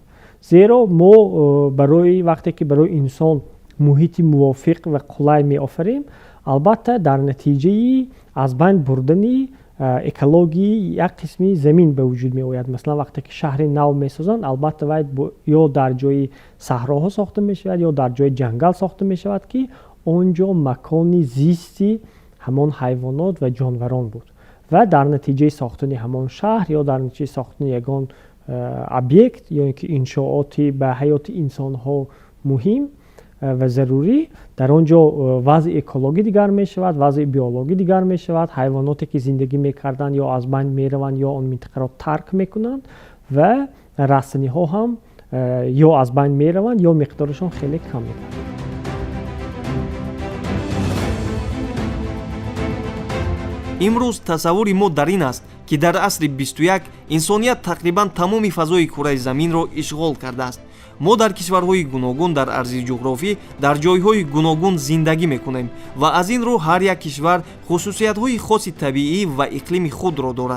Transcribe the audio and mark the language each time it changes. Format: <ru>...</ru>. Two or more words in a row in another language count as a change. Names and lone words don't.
<tg>зеро мо барои вақте ки барои инсон муҳити мувофиқ ва қулай меофарем, албатта дар натиҷаи аз байн бурдани экологии як қисми замин ба вуҷуд меояд. маслан вақте ки шаҳри нав месозанд, албатта вай ё дар ҷои саҳроҳо сохта мешавад ё дар ҷои ҷангал сохта мешавад ки он ҷо макони зисти ҳамон ҳайвонот ва ҷонварон буд و در نتیجه ساختن همان شهر یا در نتیجه ساختن یگان ابیکت یا اینکه انشاءاتی به حیات انسان ها مهم و ضروری، در آنجا وضع اکولوژی دیگر می شود، وضع بیولوژی دیگر می شود، حیواناتی که زندگی میکردند یا از بین می روند یا آن منطقه را ترک میکنند و رستنی ها هم یا از بین می روند یا مقدارشان خیلی کم می گردد. имрӯз тасаввури мо дар ин аст ки дар асри 21 инсоният тақрибан тамоми фазои кураи заминро ишғол кардааст. мо дар кишварҳои гуногун дар арзи ҷуғрофӣ дар ҷойҳои гуногун зиндагӣ мекунем ва аз ин рӯ ҳар як кишвар хусусиятҳои хоси табиӣ ва иқлими худро дорад.</tg>